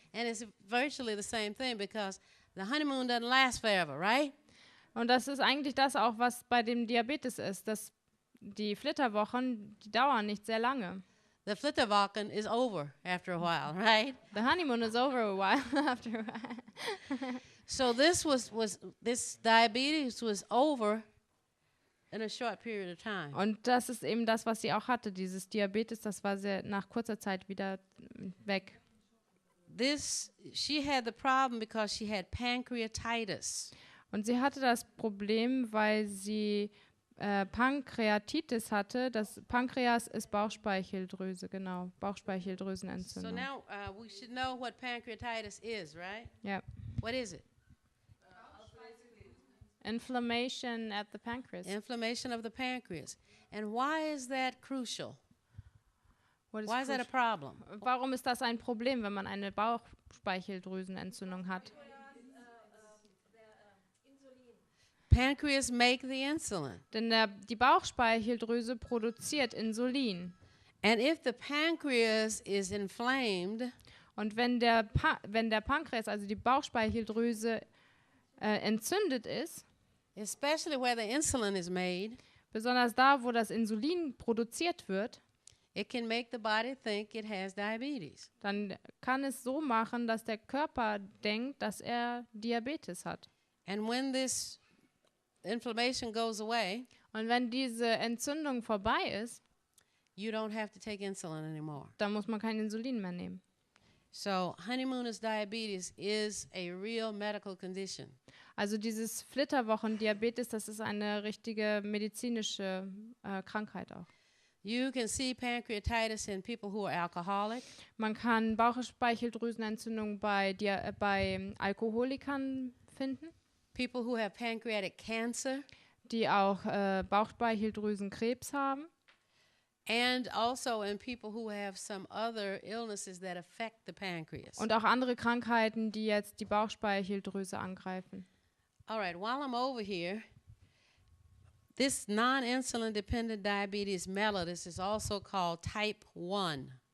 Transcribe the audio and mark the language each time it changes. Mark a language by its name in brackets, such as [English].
[English] And it's virtually the same thing because the honeymoon doesn't last forever, right? [German] Und das ist eigentlich das auch, was bei dem Diabetes ist, dass die Flitterwochen, die dauern nicht sehr lange. [English] The Flitterwochen is over after a while, right? The honeymoon is over a while after a while. So this diabetes was over in a short period of time. [German] Und das ist eben das, was sie auch hatte, dieses Diabetes, das war sehr nach kurzer Zeit wieder weg. [English] She had the problem because she had pancreatitis. [German] Und sie hatte das Problem, weil sie Pankreatitis hatte. Das Pankreas ist Bauchspeicheldrüse, genau, [English] So [German] Bauchspeicheldrüsenentzündung. [English] now we should know what pancreatitis is, right? [German] Ja. [English] What is it? Inflammation at the pancreas. Inflammation of the pancreas. And why is that crucial? What is Why is that a crucial? problem? [German] Warum ist das ein Problem, wenn man eine Bauchspeicheldrüsenentzündung hat? [English] Pancreas make the insulin. [German] Denn die Bauchspeicheldrüse produziert Insulin. [English] And if the pancreas is inflamed, [German] Und wenn der Pankreas, also die Bauchspeicheldrüse, entzündet ist, [English] especially where the insulin is made, [German] besonders da, wo das Insulin produziert wird, [English] it can make the body think it has diabetes. [German] dann kann es so machen, dass der Körper denkt, dass er Diabetes hat. [English] And when this inflammation goes away, [German] Und wenn diese Entzündung vorbei ist, [English] you don't have to take insulin anymore. [German] dann muss man kein Insulin mehr nehmen. [English] So honeymooners diabetes is a real medical condition. [German] Also dieses Flitterwochendiabetes, das ist eine richtige medizinische Krankheit auch. [English] You can see pancreatitis in people who are alcoholic. [German] Man kann Bauchspeicheldrüsenentzündung bei Alkoholikern finden, [English] People who have pancreatic cancer, [German] die auch Bauchspeicheldrüsenkrebs haben. [English] and also in people who have some other illnesses that affect the pancreas. [German] Und auch andere Krankheiten, die jetzt die Bauchspeicheldrüse angreifen. [English] All right, while I'm over here, this non-insulin dependent diabetes mellitus is also called type 1.